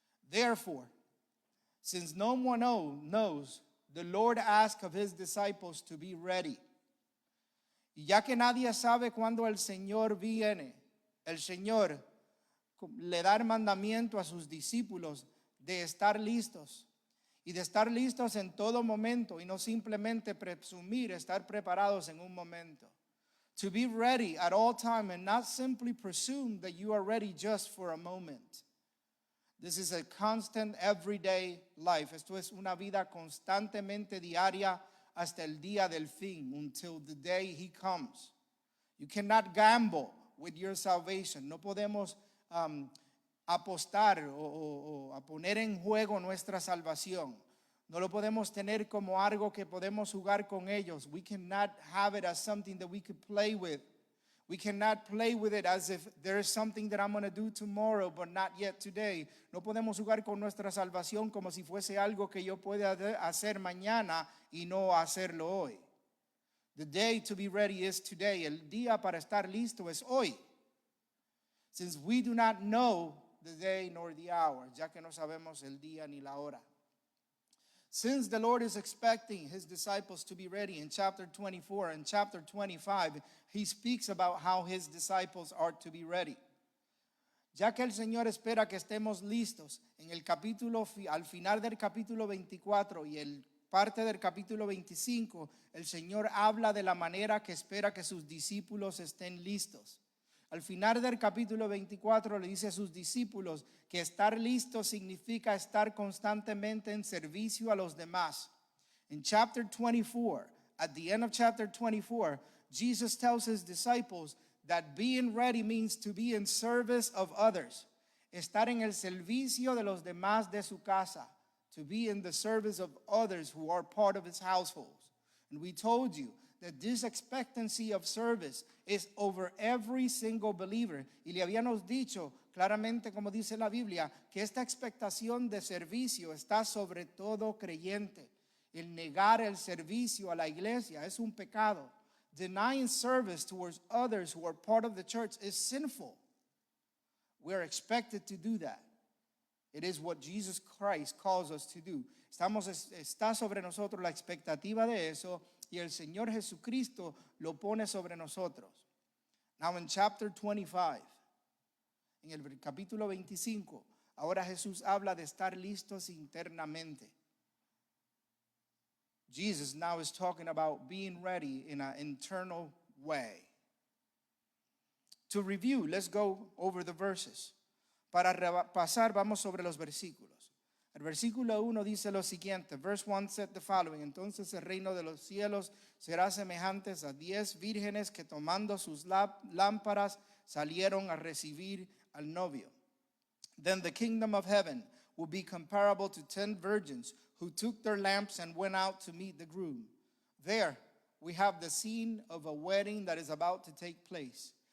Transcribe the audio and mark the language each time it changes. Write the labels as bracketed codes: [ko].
[en] Therefore, since no one knows, the Lord asked of his disciples to be ready. [es] Y ya que nadie sabe cuándo el Señor viene, el Señor le da el mandamiento a sus discípulos de estar listos. Y de estar listos en todo momento y no simplemente presumir estar preparados en un momento. [en] To be ready at all time and not simply presume that you are ready just for a moment. This is a constant everyday life. [es] Esto es una vida constantemente diaria hasta el día del fin, [en] until the day he comes. You cannot gamble with your salvation. [es] No podemos apostar o a poner en juego nuestra salvación. No lo podemos tener como algo que podemos jugar con ellos. [en] We cannot have it as something that we could play with. We cannot play with it as if there is something that I'm going to do tomorrow, but not yet today. [es] No podemos jugar con nuestra salvación como si fuese algo que yo pueda hacer mañana y no hacerlo hoy. [en] The day to be ready is today. [es] El día para estar listo es hoy. [en] Since we do not know the day nor the hour, [es] ya que no sabemos el día ni la hora. [en] Since the Lord is expecting his disciples to be ready in chapter 24 and chapter 25, he speaks about how his disciples are to be ready. [es] Ya que el Señor espera que estemos listos en el capítulo, al final del capítulo 24 y el parte del capítulo 25, el Señor habla de la manera que espera que sus discípulos estén listos. Al final del capítulo 24 le dice a sus discípulos que estar listo significa estar constantemente en servicio a los demás. [en] In chapter 24, at the end of chapter 24, Jesus tells his disciples that being ready means to be in service of others. [es] Estar en el servicio de los demás de su casa. [en] To be in the service of others who are part of his household. And we told you that this expectancy of service is over every single believer. [es] Y le habíamos dicho claramente, como dice la Biblia, que esta expectación de servicio está sobre todo creyente. El negar el servicio a la iglesia es un pecado. [en] Denying service towards others who are part of the church is sinful. We're expected to do that. It is what Jesus Christ calls us to do. [es] Está sobre nosotros la expectativa de eso. Y el Señor Jesucristo lo pone sobre nosotros. [en] Now in chapter 25, [es] en el capítulo 25, ahora Jesús habla de estar listos internamente. [en] Jesus now is talking about being ready in an internal way. To review, let's go over the verses. [es] Para repasar, vamos sobre los versículos. El versículo 1 dice lo siguiente. [en] Verse 1 said the following. [es] Entonces el reino de los cielos será semejante a 10 vírgenes que tomando sus lámparas salieron a recibir al novio. [en] Then the kingdom of heaven will be comparable to 10 virgins who took their lamps and went out to meet the groom. There we have the scene of a wedding that is about to take place.